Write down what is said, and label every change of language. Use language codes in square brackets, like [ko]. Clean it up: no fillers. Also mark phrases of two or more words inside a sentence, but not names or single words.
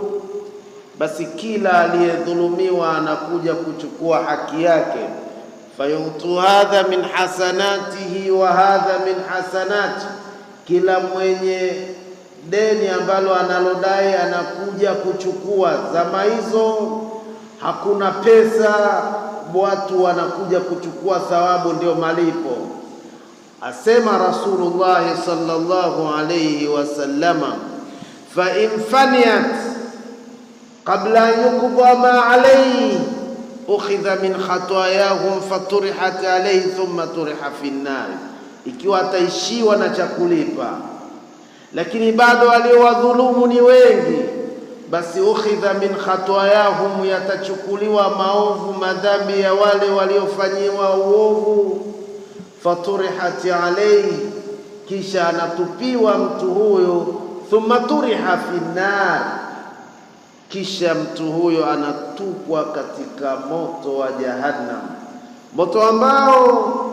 [sw] Basi kila aliyedhulumiwa anakuja kuchukua haki yake, [ar] فيؤتى هذا من حسناته وهذا من حسناتي, [sw] kila mwenye deni ambalo analodai anakuja kuchukua. Zama hizo hakuna pesa, watu wanakuja kuchukua thawabu, ndio malipo. [ar] Asema رسول الله صلى الله عليه وسلم فإن فنيت قبل يقضى ما عليه أخذ من خطاياهم فطرحت عليه ثم طرح في النار, [sw] ikiwa ataishiwa na cha kulipa lakini bado waliowadhulumu ni wengi, basi [ar] أخذ من خطاياهم, [sw] yatachukuliwa maovu, madhambi ya wale waliofanyiwa uovu, [ar] فطرحت عليه, [sw] kisha anatupiwa mtu huyo, [ar] ثم طرح في نار, [sw] kisha mtu huyo anatupwa katika moto wa Jahannam, moto ambao